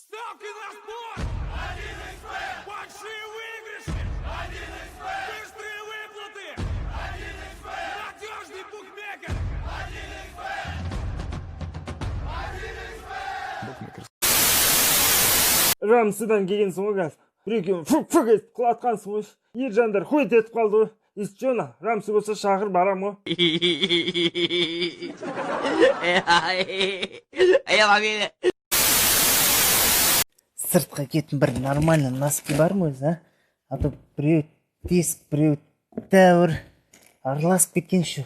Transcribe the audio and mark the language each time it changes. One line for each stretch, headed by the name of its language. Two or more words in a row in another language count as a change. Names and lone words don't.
Russian: Ставки на спорт! 1xBet! Большие выигрыши! 1xBet! Быстрые выплаты! 1xBet! Надежный букмекер! 1xBet!
Kazakh: Рамсыдан келгенсің ғой қазір. Бір-екеуін фук-фук етіп құлатқансың ғой. Ер жандар хойт етіп қалды ғой. Естіжона, Рамсы болса шақыр барам ғой. Сыртқа кетін бір
Russian: нормальный носки
Kazakh: бар ма өзі,
Russian: а то
Kazakh: біреу тесік, біреу тәуір араласып кеткен шу.